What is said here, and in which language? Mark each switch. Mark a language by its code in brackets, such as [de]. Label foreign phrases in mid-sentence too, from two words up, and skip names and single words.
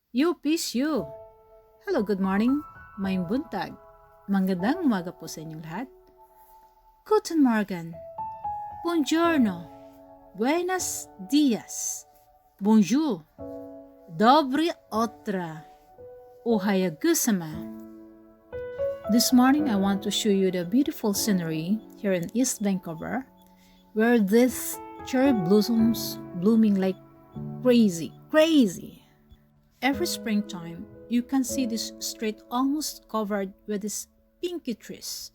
[en] You, peace, you. Hello, good morning. [ceb] May buntag. [tl] Magandang umaga po sa inyong lahat. [de] Guten Morgen. Buongiorno. [es] Buenos dias. Bonjour. [ru] Доброе утро. [ja] おはようございます. [en] This morning, I want to show you the beautiful scenery here in East Vancouver, where this cherry blossoms blooming like crazy. Every springtime, you can see this street almost covered with these pinky trees.